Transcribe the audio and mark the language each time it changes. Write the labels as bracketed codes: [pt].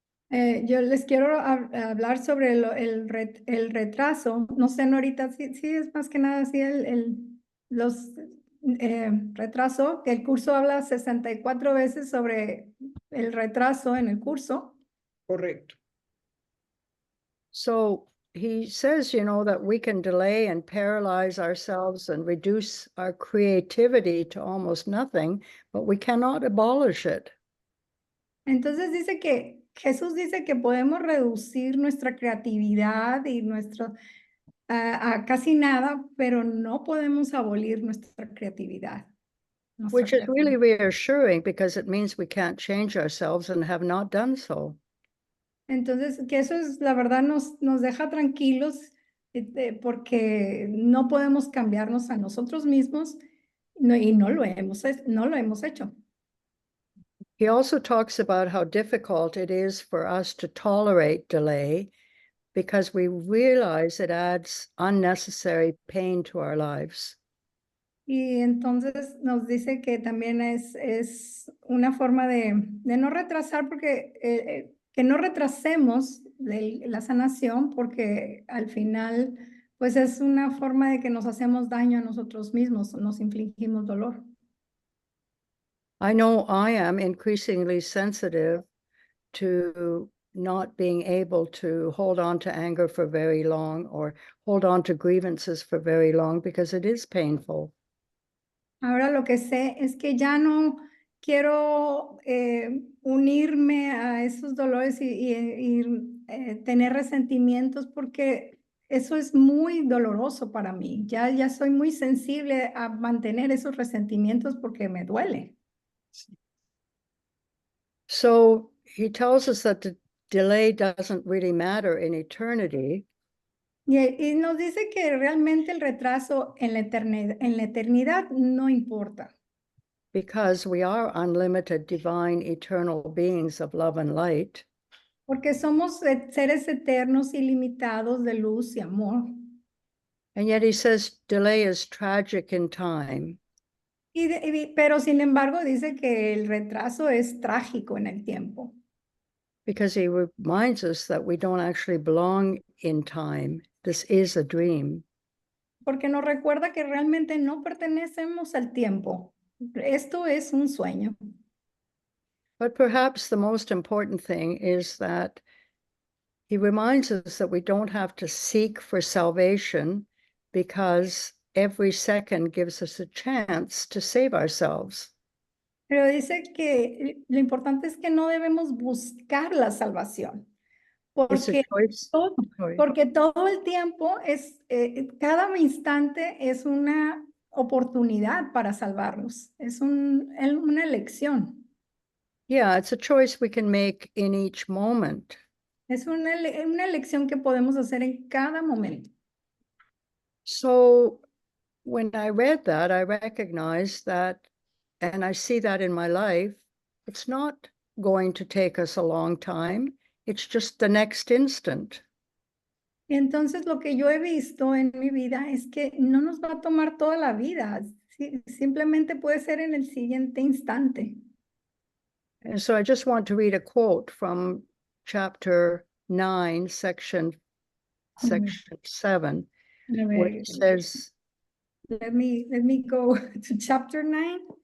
[es] Yo les quiero hablar sobre el retraso. No sé, Norita, sí es más que nada así los retraso, que el curso habla 64 veces sobre el retraso en el curso. Correcto. [en] So he says, that we can delay and paralyze ourselves and reduce our creativity to almost nothing, but we cannot abolish it. [es] Entonces Jesús dice que podemos reducir nuestra creatividad y a casi nada, pero no podemos abolir nuestra creatividad. [en] Which is really reassuring because it means we can't change ourselves and have not done so. [es] Entonces, que eso es, la verdad, nos deja tranquilos porque no podemos cambiarnos a nosotros mismos y no lo hemos hecho. [en] He also talks about how difficult it is for us to tolerate delay because we realize it adds unnecessary pain to our lives. [es] Y entonces nos dice que también es una forma de no retrasar, porque que no retrasemos la sanación, porque al final, pues es una forma de que nos hacemos daño a nosotros mismos, nos infligimos dolor. [en] I know I am increasingly sensitive to not being able to hold on to anger for very long or hold on to grievances for very long because it is painful. [es] Ahora lo que sé es que ya no quiero unirme a esos dolores y tener resentimientos, porque eso es muy doloroso para mí. Ya soy muy sensible a mantener esos resentimientos porque me duele. [en] So he tells us that the delay doesn't really matter in eternity. [es] Y nos dice que realmente el retraso en la eternidad no importa. [en] Because we are unlimited, divine, eternal beings of love and light. [es] Porque somos seres eternos, ilimitados de luz y amor. [en] And yet he says delay is tragic in time. [es] Pero sin embargo dice que el retraso es trágico en el tiempo. [en] Because he reminds us that we don't actually belong in time. This is a dream. [es] Porque nos recuerda que realmente no pertenecemos al tiempo. Esto es un sueño. [en] But perhaps the most important thing is that he reminds us that we don't have to seek for salvation because every second gives us a chance to save ourselves. [es] Pero dice que lo importante es que no debemos buscar la salvación. [en] It's a choice. [es] Porque todo el tiempo cada instante es una oportunidad para salvarnos. Es una elección. [en] Yeah, it's a choice we can make in each moment. [es] Es una elección que podemos hacer en cada momento. [en] So when I read that, I recognized that, and I see that in my life, it's not going to take us a long time. It's just the next instant. [es] Y entonces lo que yo he visto en mi vida es que no nos va a tomar toda la vida. Simplemente puede ser en el siguiente instante. [en] And so I just want to read a quote from chapter 9, section 7, where it says, Let me go to chapter 9.